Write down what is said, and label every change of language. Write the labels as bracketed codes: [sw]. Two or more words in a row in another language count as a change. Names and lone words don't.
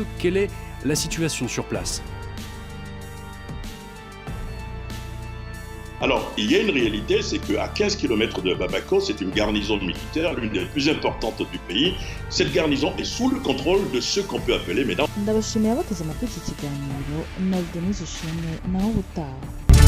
[fr] Quelle est la situation sur place ? Alors, il y a une réalité, c'est qu'à 15 km de Bamako, c'est une garnison militaire, l'une des plus importantes du pays. Cette garnison est sous le contrôle de ce qu'on peut appeler maintenant... [rw] Ndabashimiye abateze amatwi iki kiganiro na Denise Ishimwe naho ubutaha.